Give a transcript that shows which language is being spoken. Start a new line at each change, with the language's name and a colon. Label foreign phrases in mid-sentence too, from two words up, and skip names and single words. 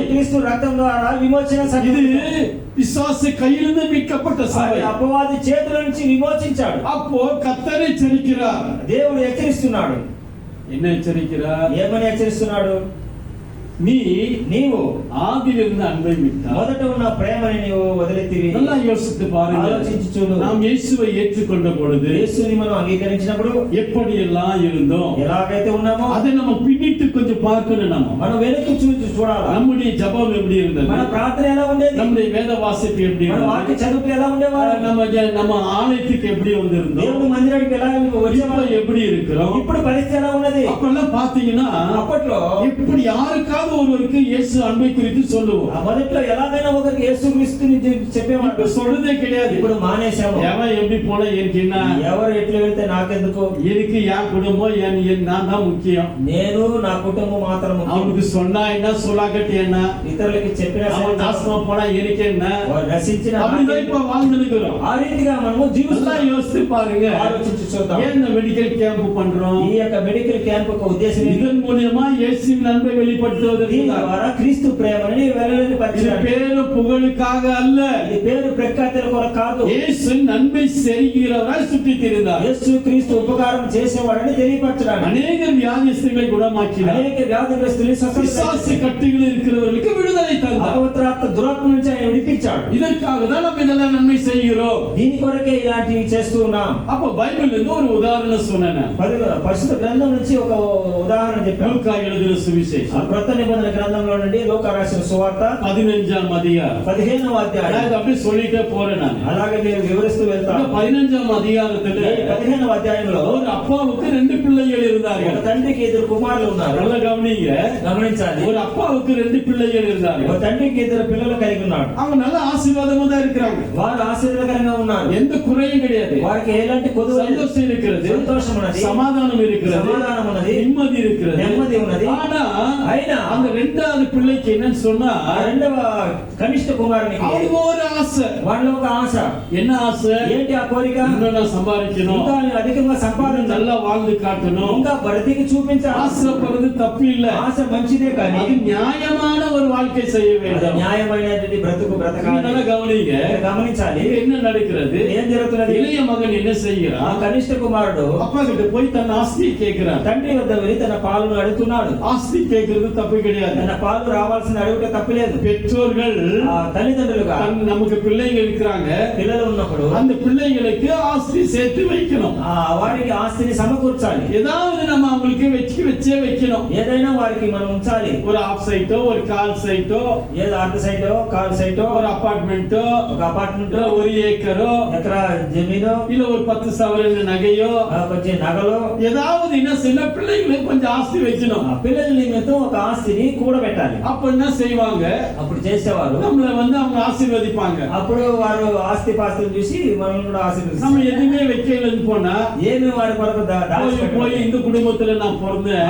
Telugu: క్రీస్తు రక్తం ద్వారా విమోచన
Tamil: இது
Telugu: సంఘం.
Tamil: பிசாசு கையிலிருந்து மீட்கப்பட்ட சபை.
Telugu: అపవాది చేతుల నుంచి విమోచించాడు.
Tamil: அப்போ கர்த்தர் எச்சரிக்கிறார்.
Telugu: దేవుడు హెచ్చరిస్తున్నాడు.
Tamil: என்ன எச்சரிக்கிறார்?
Telugu: ఏమని హెచ్చరిస్తున్నాడు?
Tamil: నీవు ఆదిలిருந்து అன்பை విட்டாய்.
Telugu: మొదట ఉన్న ప్రేమని నీవు వదిలితివి.
Tamil: நல்லா யோசித்து பாருங்க.
Telugu: ఆలోచించి చూడు.
Tamil: நாம் இயேசுவை ஏற்றுக்கொண்ட பொழுது
Telugu: యేసుని మనం అంగీకరించినప్పుడు
Tamil: எப்படி எல்லாம் இருந்தோம்,
Telugu: ఎలాగైతే ఉన్నామో
Tamil: அதை நம்ம பின்னிட்டு கொஞ்சம் பார்க்கணும்.
Telugu: మనం వెనక్కి చూడాలి.
Tamil: நம்முடைய ஜெபம் எப்படி இருந்தது,
Telugu: మన ప్రార్థన ఎలా ఉండేది,
Tamil: நம்முடைய வேத வாசிப்பு எப்படி
Telugu: మన
Tamil: இருந்தது,
Telugu: వాక్య చదువులు ఎలా ఉండేవారు,
Tamil: நம்ம ஆலயத்துக்கு எப்படி வந்திருந்தோம்,
Telugu: దేవుని మందిరానికి ఎలా
Tamil: இப்ப
Telugu: వచ్చేవారు,
Tamil: எப்படி இருக்கிறோம்.
Telugu: ఇప్పుడు పరిస్థితి ఎలా ఉన్నది.
Tamil: அப்பெல்லாம் பாத்தீங்கன்னா
Telugu: అప్పట్లో
Tamil: இப்படி யாருக்காவது ஒருவருக்கு இயேசு அன்பை குறித்து சொல்லுவோம்.
Telugu: మొదట్లో ఎలాగైనా ఒకరికి యేసుక్రీస్తుని చెప్పేవాడు.
Tamil: இப்ப சொல்றதே கிடையாது.
Telugu: ఇప్పుడు మానేశాము.
Tamil: எவன் எப்படி போனா எனக்கு என்ன,
Telugu: ఎవరు ఎట్లా వెళ్తే నాకెందుకు,
Tamil: எனக்கு என் குடும்பம் நான் தான் முக்கியம்,
Telugu: నేను నా కుటుంబం మాత్రం ముఖ్యం.
Tamil: அவனுக்கு சொன்னா என்ன சொல்லாக்கட்டி என்ன,
Telugu: ఇతరులకి చెప్పిన
Tamil: அவன் நாசமா போனா எனக்கு என்ன,
Telugu: నశించిన
Tamil: அப்படிதான் இப்ப வாழ்ந்துருக்கிறோம்.
Telugu: ఆ రీతిగా మనము జీవిస్తాం.
Tamil: யோசித்து பாருங்க.
Telugu: ఆలోచించి చూద్దాం.
Tamil: ஏன் இந்த
English: medical camp
Tamil: பண்றோம்?
Telugu: ఈ యొక్క
English: medical camp
Telugu: ఒక ఉద్దేశం
Tamil: இதன் மூலியமா இயேசுவின் அன்பை வெளிப்படுத்துவது வெளிப்படுத்துவதற்கு
Telugu: దీని
Tamil: தான்.
Telugu: ద్వారా క్రీస్తు ప్రేమని
Tamil: இது
Telugu: వెల్లడిపరిచాడు.
Tamil: பேரு புகழுக்காக அல்ல.
Telugu: ఇది పేరు ప్రఖ్యాతుల కొరకు కాదు.
Tamil: இயேசு நன்மை செய்கிறவராய் சுற்றித் திரிந்தார்.
Telugu: యేసు క్రీస్తు ఉపకారం చేసేవాడని తెలియపరచడానికి
Tamil: அநேக வியாதிஸ்தர்களை குணமாக்கினார்.
Telugu: అనేక వ్యాధిగ్రస్తుల్ని
Tamil: பிசாசு கட்டுகள் இருக்கிறவர்களுக்கு விடுதலை தந்தார்.
Telugu: అపవిత్రాత్మ దురాత్మ నుంచి ఆయన విడిపించాడు.
Tamil: இதற்காக தான் நம்ம இதெல்லாம் நன்மை செய்கிறோம்.
Telugu: దీని కొరకే ఇలాంటివి చేస్తూ ఉన్నాం.
Tamil: அப்ப பைபிள்ல இருந்து ஒரு உதாரணம் சொன்னேன்.
Telugu: పరిశుద్ధ గ్రంథం నుంచి ఒక ఉదాహరణ చెప్పాను.
Tamil: லூக்கா எழுதின
Telugu: ఆ
Tamil: சுவிசேஷம்
Telugu: క్రొత్త నిబంధన గ్రంథంలో నుండి లూకా రాసిన సువార్త
Tamil: 15ஆம் அதிகாரம்.
Telugu: 15వ అధ్యాయం.
Tamil: அதாவது அப்படியே சொல்லிட்டே போறேன் நான்.
Telugu: అలాగే నేను వివరిస్తూ వెళ్తాను.
Tamil: 15ஆம் அதிகாரத்துல
Telugu: 15వ అధ్యాయంలో
Tamil: ஒரு அப்பாவுக்கு 2 பிள்ளைகள்
Telugu: ఒక
Tamil: இருந்தார்கள்.
Telugu: తండ్రికి ఇద్దరు కుమారులు ఉన్నారు.
Tamil: நல்ல கவனிங்க.
Telugu: గమనించాలి.
Tamil: ஒரு அப்பாவுக்கு 2 பிள்ளைகள்
Telugu: ఒక
Tamil: இருந்தார்கள்.
Telugu: తండ్రికి ఇద్దరు పిల్లలు కలిగి ఉన్నాడు.
Tamil: அவங்க நல்ல ஆசீர்வாதமா தான் இருக்கிறாங்க.
Telugu: వారు ఆశీర్వాదకరంగా ఉన్నారు.
Tamil: எந்த குறையும் கிடையாது.
Telugu: వారికి ఎలాంటి కొదువ లేదు.
Tamil: சந்தோஷம் இருக்கிறது,
Telugu: సంతోషం ఉన్నది,
Tamil: சமாதானம் இருக்கிறது,
Telugu: సమాధానం ఉన్నది,
Tamil: நிம்மதி இருக்கிறது,
Telugu: నెమ్మది ఉన్నది.
Tamil: ஆனா
Telugu: అయినా
Tamil: அந்த 2வது பிள்ளைக்கு என்னன்னு சொன்னா
Telugu: ఆ రెండవ కనిష్ట కుమారునికి
Tamil: அவங்க ஒரு ஆசை.
Telugu: వాళ్ళలో ఒక ఆశ.
Tamil: என்ன ஆசை?
Telugu: ఏంటి ఆ కోరిక?
Tamil: இன்னும் நான் சம்பாதிக்கணும்,
Telugu: ఇంకా నేను అధికంగా సంపాదించాలి,
Tamil: நல்லா வாழ்ந்து காட்டணும்.
Telugu: ఇంకా బ్రతికి చూపించాలి.
Tamil: ஆசைப்படுறது தப்பு இல்ல.
Telugu: ఆశ మంచిదే కానీ
Tamil: அது நியாயமான ஒரு வாழ்க்கை செய்ய
Telugu: అది
Tamil: வேண்டும்.
Telugu: న్యాయమైనటువంటి బ్రతుకు బ్రతకాలి.
Tamil: நல்லா கவனிங்க.
Telugu: గమనించాలి.
Tamil: இது என்ன நடக்கிறது?
Telugu: ఏం జరుగుతున్నది?
Tamil: இளைய மகன் என்ன
Telugu: ఆ
Tamil: செய்கிறான்?
Telugu: కనిష్ట కుమారుడు
Tamil: அப்பா கிட்ட போய் தன் ஆஸ்தியை கேட்கிறான்.
Telugu: తండ్రి వద్ద వెళ్ళి తన పాలను అడుగుతున్నాడు.
Tamil: ஆஸ்தி கேட்கறது தப்பு கிடையாது.
Telugu: తన పాలు రావాల్సిన అడుగుట తప్పలేదు.
Tamil: பெற்றோர்கள்
Telugu: ఆ తల్లిదండ్రులుగా
Tamil: நமக்கு பிள்ளைங்க இருக்கிறாங்க,
Telugu: పిల్లలు ఉన్నప్పుడు
Tamil: அந்த பிள்ளைங்களுக்கு ஆஸ்தி சேர்த்து வைக்கணும்.
Telugu: ఆ వారికి ఆస్తిని సమకూర్చాలి.
Tamil: ஏதாவது நம்ம அவங்களுக்கு வச்சே வைக்கணும்.
Telugu: ఏదైనా వారికి మనం ఉంచాలి.
Tamil: ஒரு
English: half site,
Tamil: ஒரு கால் சைட்டோ,
Telugu: ఏదో అర్ధ సైటో కాల్ సైటో,
Tamil: ஒரு அபார்ட்மெண்ட்டோ,
Telugu: ఒక అపార్ట్మెంట్,
Tamil: ஒரு ஏக்கரோ,
Telugu: ఎకరా జమీను,
Tamil: இல்ல ஒரு 10 சவரன் நகையோ,
Telugu: కొంచెం నగలు,
Tamil: ஏதாவது என்ன சில பிள்ளைங்களுக்கு கொஞ்சம் ఆస్తి வைக்கணும்.
Telugu: ఆ పిల్లల నిమిత్తం ఒక ఆస్తిని కూడబెట్టాలి.
Tamil: அப்ப என்ன செய்வாங்க?
Telugu: అప్పుడు చేసేవారు.
Tamil: நம்மள அவங்க ஆசீர்வதிப்பாங்க.
Telugu: అప్పుడు వారు ఆస్తి పాస్తులు చూసి మనం కూడా
Tamil: நம்ம
Telugu: ఆశీర్వదిస్తాం.
Tamil: எதுவுமே வைக்கலன்னு போனா
Telugu: ఏమి వారి కొరకు
Tamil: போய் இந்த குடும்பத்துல நான் பிறந்தேன்